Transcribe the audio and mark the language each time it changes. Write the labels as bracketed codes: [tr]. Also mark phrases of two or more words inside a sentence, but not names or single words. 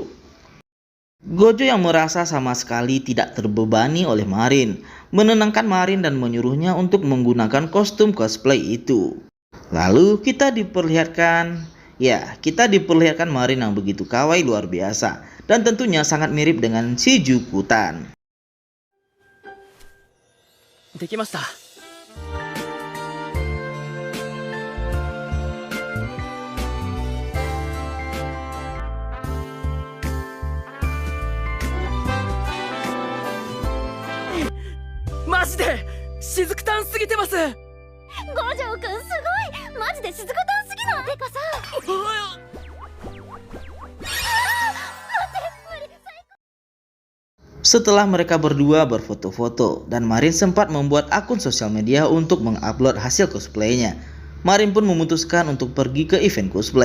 [id] Gojo yang merasa sama sekali tidak terbebani oleh Marin, menenangkan Marin dan menyuruhnya untuk menggunakan kostum cosplay itu. Lalu kita diperlihatkan Marin yang begitu kawaii luar biasa dan tentunya sangat mirip dengan si Jukutan. [ja] できました。マジでしずくたんすぎてます。五条くんすごい。マジでしずくたんすぎない？てかさ。 [id] Setelah mereka berdua berfoto-foto dan Marin sempat membuat akun sosial media untuk mengupload hasil cosplaynya, Marin pun memutuskan untuk pergi ke event cosplay.